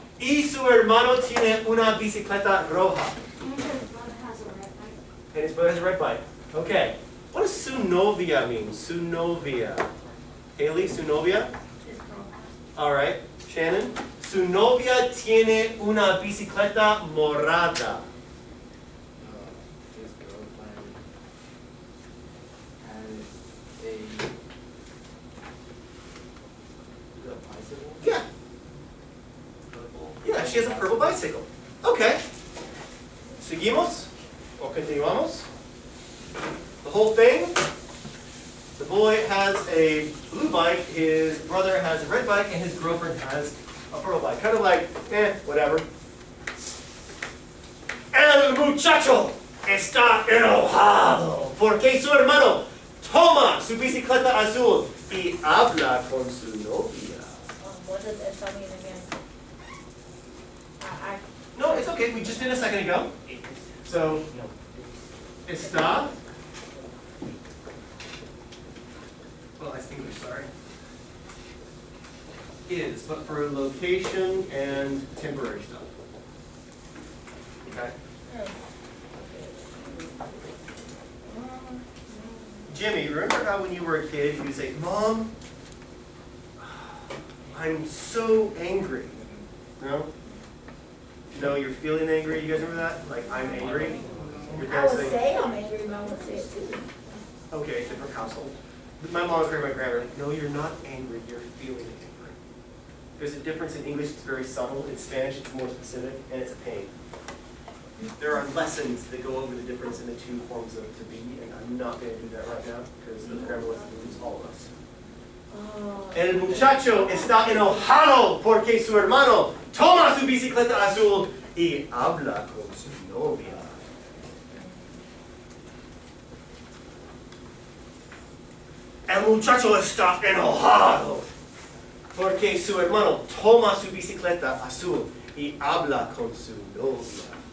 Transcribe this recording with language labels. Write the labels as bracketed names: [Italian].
[Spanish] Y su hermano tiene una bicicleta roja. [English] And his brother has a red bike. And his brother has a red bike. Okay. What does [Spanish] su novia [English] mean? [Spanish] Su novia. [English] Haley, su novia? His girlfriend. All right. Shannon? [Spanish] Su novia tiene una bicicleta morada. [English] His girlfriend has a bicycle? Yeah. Purple. Yeah, she has a purple bicycle. [Spanish] Okay. Seguimos? O continuamos? [English] The whole thing? The boy has a blue bike, his brother has a red bike, and his girlfriend has a purple bike. Kind of like, whatever. [Spanish] El muchacho está enojado porque su hermano toma su bicicleta azul y habla con su novia. [English] What does esta mean again? I No, it's okay. We just did a second ago. So, está. Well, that's English, sorry. Is, but for location and temporary stuff. Okay. Jimmy, remember how when you were a kid, you would say, Mom, I'm so angry. No? No, you're feeling angry. You guys remember that? Like, I'm angry. Your I dad would saying, say I'm angry, but I would say it too. okay, different household. My mom and my grandma, like, no, you're not angry, you're feeling angry. There's a difference in English, it's very subtle. In Spanish, it's more specific, and it's a pain. There are lessons that go over the difference in the two forms of to be, and I'm not going to do that right now, because the grammar lesson will lose all of us. Oh. [Spanish] El muchacho está enojado porque su hermano toma su bicicleta azul y habla con su novia. El muchacho está enojado porque su hermano toma su bicicleta azul y habla con su novia.